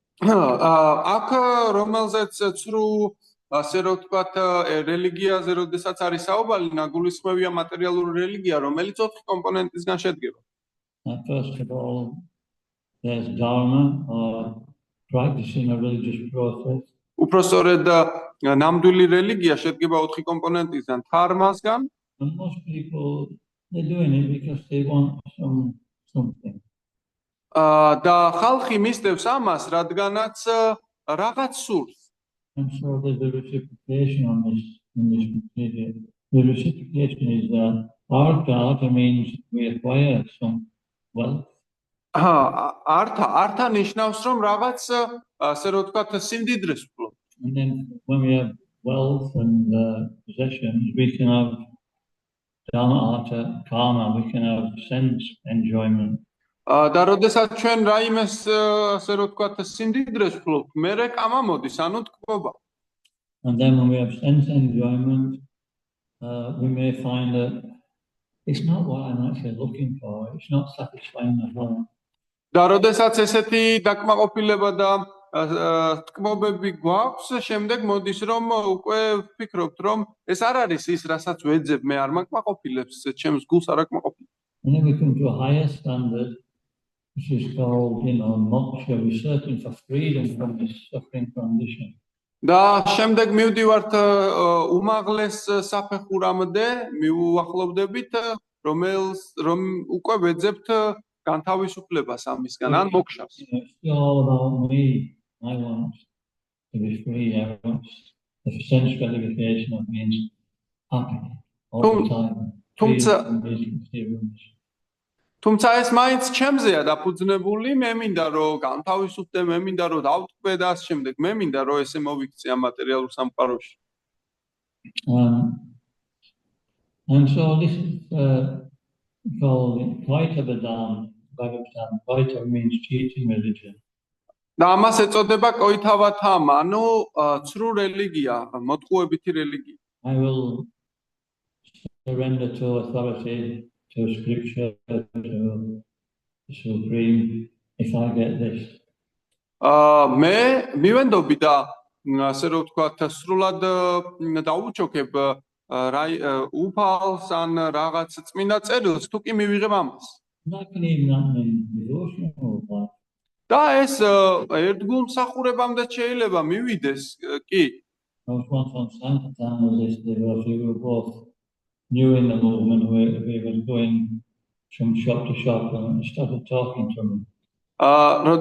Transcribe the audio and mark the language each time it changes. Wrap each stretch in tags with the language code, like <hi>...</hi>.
<ka>აქ რომელზეც ცრუ ასე რომ ვთქვათ რელიგიაზე როდესაც არის საუბარი ნაგულისხმევია მატერიალური რელიგია რომელიც 4 კომპონენტისგან შედგება.</ka> <en>First of all, there's dharma, or practicing a religious process.</en> <ka>უпроსორედ ნამდვილი რელიგია შედგება 4 კომპონენტისგან, დარმასგან.</ka> <en>And most people, they're doing it because they want something.</en> <ka>და ხალხი მისდევს ამას, რადგანაც რაღაც სურს.</ka> <en>And so there's a reciprocation on this material. The reciprocation is that artha means we acquire some wealth.</en> <ka>ართა ნიშნავს რომ რაღაც ასე რომ ვთქვათ სიმდიდრეს ვფლობთ.</ka> <en>And then when we have wealth and possessions, we can have dhamma, artha, karma, we can have sense enjoyment.</en> <ka>და როდესაც ჩვენ რაიმეს ასე რომ ვთქვათ სიმდიდრეს ვფლობთ, მერე კამა მოდის, ანუ თქობა.</ka> <en>And then when we have sense enjoyment, we may find that it's not what I'm actually looking for. It's not satisfying the heart.</en> <ka>და როდესაც ესეთი დაკმაყოფილება და თქმობები გვაქვს, შემდეგ მოდის რომ უკვე ვფიქრობთ რომ ეს არ არის ის, რასაც ვეძებ, მე არ მაკმაყოფილებს, ჩემს გულს არ აკმაყოფილებს.</ka> <en>And then we come to a higher standard, which is called, moksha. We're searching for freedom from this suffering condition.</en> <ka>და შემდეგ მივდივართ უმაღლეს საფეხურამდე, მივუახლოვდებით, რომ უკვე ვეძებთ განთავისუფლებას ამისგან, ან მოქშას.</ka> <en>It's all about me. I want to be free. I want the sense gratification of being happy all the time.</en> <ka>თუმცა ეს მაინც ჩემზეა დაფუძნებული, მე მინდა რომ განთავისუფლდე, მე მინდა რომ დავტყვე და ამ შემდეგ მე მინდა რომ ესე მოვიქცე ამ მატერიალურ სამყაროში.</ka> <en>And so this is called Dvaita Vedanta. Dvaita means teaching religion.</en> <ka>და ამას ეწოდება კოითავათამა, ანუ ცრუ რელიგია, მოტყუებითი რელიგია.</ka> <en>I will surrender to authority, to scripture, to the supreme, if I get this.</en> <ka>მე მივენდობი და ასე რომ ვთქვათ, სრულად დაუჩოქებ უფალს ან რაღაც წმინდა წერილს, თუ კი მივიღებ ამას.</ka> <en>That can even happen in devotional life.</en> <ka>და ეს ერთგულმსახურებამდე შეიძლება მივიდეს, კი.</ka> <en>I was once on Sankirtan with this devotee. We were both new in the movement. We were going from shop to shop and we started talking to him.</en>